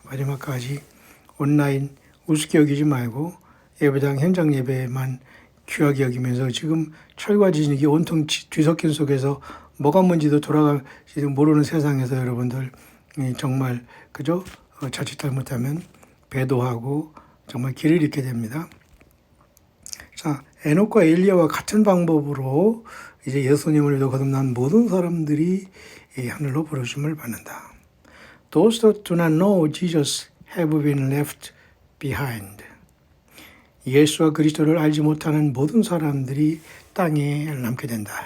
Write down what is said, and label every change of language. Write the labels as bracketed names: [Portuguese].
[Korean] 마지막까지 온라인 우습게 여기지 말고 예배당 현장 예배만 귀하게 여기면서 지금 철과 지진이 온통 뒤섞인 속에서 뭐가 뭔지도 돌아가지 모르는 세상에서 여러분들 정말 그죠? 자칫 잘못하면 배도하고 정말 길을 잃게 됩니다. 자, 에녹과 엘리야와 같은 방법으로 이제 예수님을 믿어 거듭난 모든 사람들이 하늘로 부르심을 받는다. [English] Those that do not know Jesus have been left behind. [Korean] 예수와 그리스도를 알지 못하는 모든 사람들이 땅에 남게 된다.